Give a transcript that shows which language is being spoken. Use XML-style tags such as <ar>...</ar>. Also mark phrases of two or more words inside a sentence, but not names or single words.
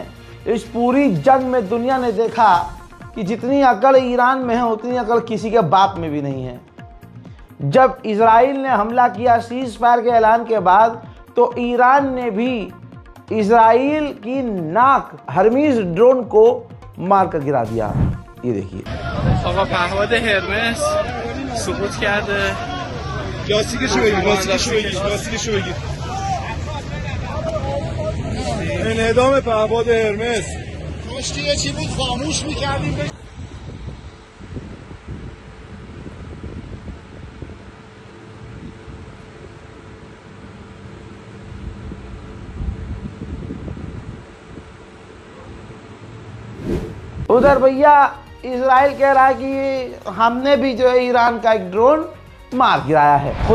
<hi>इस पूरी जंग में दुनिया ने देखा कि जितनी अकड़ ईरान में है उतनी अकड़ किसी के बाप में भी नहीं है। जब इजराइल ने हमला किया</hi> <en>ceasefire</en> <hi>के ऐलान के बाद तो ईरान ने भी इजराइल की नाक हर्मीज ड्रोन को मारकर गिरा दिया। ये देखिए,</hi> <fa>آقا پهپاد هرمس سقوط کرده. لاستیکشو بگیر. انعدام پهپاد هرمس. کاشکی یه چی بود خاموش میکردیم.</fa> <hi>उधर भैया इजराइल कह रहा है कि हमने भी जो है ईरान का एक ड्रोन मार गिराया है।</hi>